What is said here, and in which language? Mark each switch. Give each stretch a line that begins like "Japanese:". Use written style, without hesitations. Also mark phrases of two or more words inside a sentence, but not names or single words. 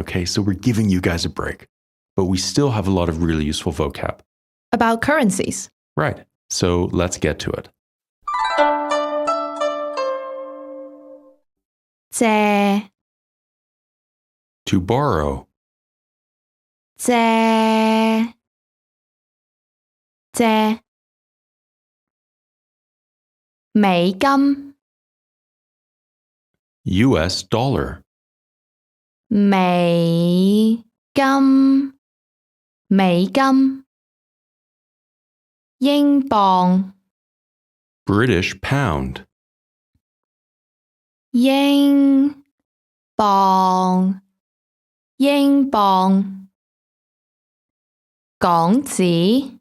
English: Okay, so we're giving you guys a break, but we still have a lot of really useful vocab. About currencies. Right, so let's get to it.
Cantonese: 借
English: To borrow,
Cantonese: 借借美金
English: US dollar,
Cantonese: 美金美金英鎊
English: British pound,
Cantonese: 英鎊英鎊港紙